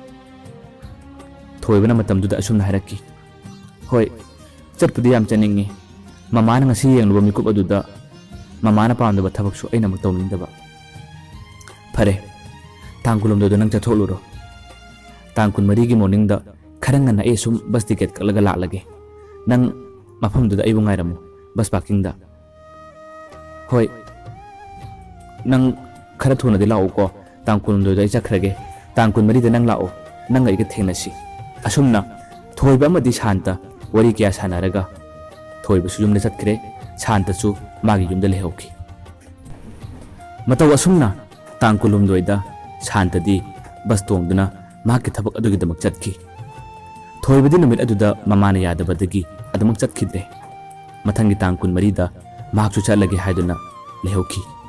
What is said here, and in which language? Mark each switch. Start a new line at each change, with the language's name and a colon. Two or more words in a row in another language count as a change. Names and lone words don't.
Manipuri: ꯊꯣꯏꯕꯅ ꯃꯇꯝꯗꯨꯗ ꯑꯁꯨꯝꯅ ꯍꯥꯏꯔꯛꯈꯤ ꯍꯣꯏ ꯆꯠꯄꯗꯤ ꯌꯥꯝ ꯆꯠꯅꯤꯡꯉꯤ ꯃꯃꯥꯅ ꯉꯁꯤ ꯌꯦꯡꯂꯨꯕ ꯃꯤꯀꯨꯞ ꯑꯗꯨꯗ ꯃꯃꯥꯅ ꯄꯥꯝꯗꯕ ꯊꯕꯛꯁꯨ ꯑꯩꯅ ꯑꯃꯨꯛ ꯇꯧꯅꯤꯡꯗꯕ ꯐꯔꯦ ꯇꯥꯡ ꯀꯨꯟꯍꯨꯝꯗꯣꯏꯗ ꯅꯪ ꯆꯠꯊꯣꯛꯂꯨꯔꯣ ꯇꯥꯡ ꯀꯨꯟꯃꯔꯤꯒꯤ ꯃꯣꯔꯅꯤꯡꯗ ꯈꯔ ꯉꯟꯅ ꯑꯩ ꯁꯨꯝ ꯕꯁ ꯇꯤꯀꯦꯠ ꯀꯛꯂꯒ ꯂꯥꯛꯂꯒꯦ ꯅꯪ ꯃꯐꯝꯗꯨꯗ ꯑꯩꯕꯨ ꯉꯥꯏꯔꯝꯃꯨ ꯕꯁ ꯄꯥꯔꯀꯤꯡꯗ ꯍꯣꯏ ꯅꯪ khara thuna di lau ko tang kun do dai chakrage tang kun mari de nang lau nang ai ga thenasi asumna thoiba ma di shanta wari kya sanaraga thoiba su yum le chatkre shanta chu magi yum de le hoki mataw asumna tang kulum doida shanta di bas tong duna ma ki thabak adu gi damak chatki thoiba di numit adu da mamana yadaba dagi adamak chatkidre mathangi tang kun mari da ma chu chalage haiduna le hoki